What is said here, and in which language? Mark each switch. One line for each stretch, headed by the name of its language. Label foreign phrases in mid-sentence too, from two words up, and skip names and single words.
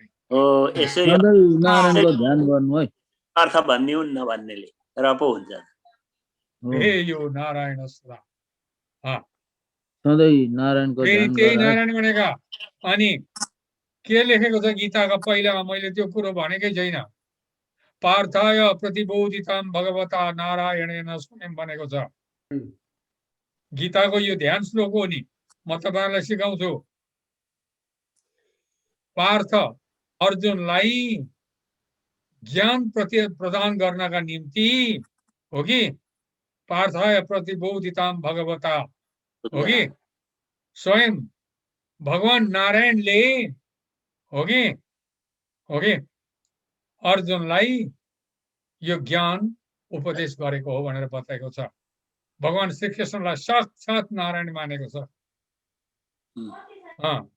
Nepali: नारायणको ध्यान गर्नु है, अर्थ भन्ने हुन्न भन्नेले र पो हुन्छ।
Sanskrit: ध्येयो नारायण सदा,
Nepali: सधैँ नारायणको ध्यान त्यही नारायण भनेका। अनि के लेखेको छ गीताका पहिलामा? मैले त्यो कुरो भनेकै छैन।
Sanskrit: पार्थाय प्रतिबोधितां भगवता नारायणेन स्वयं
Nepali: भनेको छ। गीताको यो ध्यान श्लोक हो नि, म तपाईहरुलाई सिकाउँछु। पार्थ अर्जुनलाई ज्ञान प्रदान गर्नका निम्ति हो कि
Sanskrit: पार्थाय प्रतिबोधितां भगवता
Nepali: हो कि स्वयं भगवान नारायणले हो कि अर्जुनलाई यो ज्ञान उपदेश गरेको हो भनेर बताएको छ। भगवान श्री कृष्णलाई साक्षात नारायण मानेको छ।